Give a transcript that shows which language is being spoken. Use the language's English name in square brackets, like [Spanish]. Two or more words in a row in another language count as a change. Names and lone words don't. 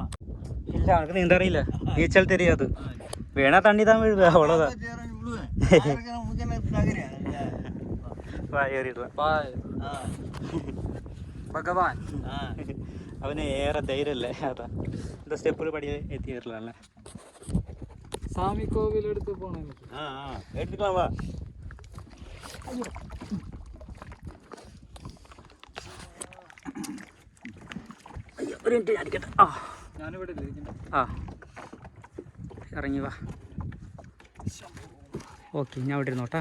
[Malayalam] ഇല്ല, അവർക്ക് നീന്തറിയില്ല, [Tamil] நீச்சல் தெரியாது. [Malayalam] വീണാ തണ്ണി താൻ വീഴുക, അവളതാ. ഭഗവാൻ അവന് ഏറെ ധൈര്യമല്ലേ, അതാ എന്താ സ്റ്റെപ്പിൽ പടി എത്തിയിട്ടില്ലല്ലേ. [Tamil] சாமி கோவில் எடுத்து போனேன். எடுத்துக்கலாம் வா. [Malayalam] ഒരു മിനിറ്റ് അടിക്കട്ടെ. ഞാനിവിടെ ആ ഇറങ്ങി വാ. ഓക്കെ, ഞാൻ ഇവിടെ ഇരുന്നോട്ടാ.